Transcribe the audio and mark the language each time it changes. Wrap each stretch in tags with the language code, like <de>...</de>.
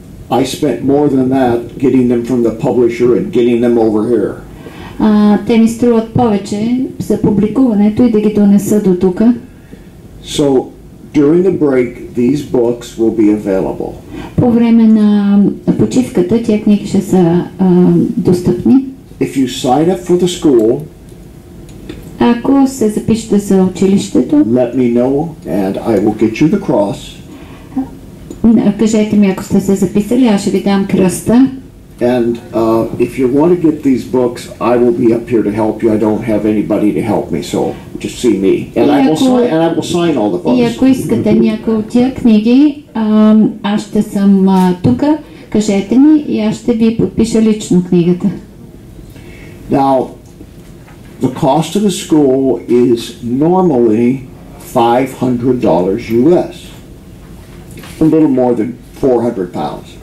<en>I spent more than that getting them from the publisher and getting them over here.</en> <bg>Те ми струват повече за публикуването и да ги донеса до тук.</bg> <en>So during the break, these books will be available.</en> <bg>По време на почивката тия книги ще са достъпни.</bg> <en>If you sign up for the school,</en> <bg>ако се запишете за училището,</bg> <en>let me know and I will get you the cross.</en> <bg>Кажете ми, ако сте се записали, аз ще ви дам кръста.</bg> <en>And if you want to get these books, I will be up here to help you. I don't have anybody to help me, so just see me. And I will sign all the books.</en> <bg>И ако искате някои от тия книги, аз ще съм тук. Кажете ми и аз ще ви подпиша лично книгата.</bg> <en>Now, the cost of the school is normally $500 US. A little more than 400 pounds.</en>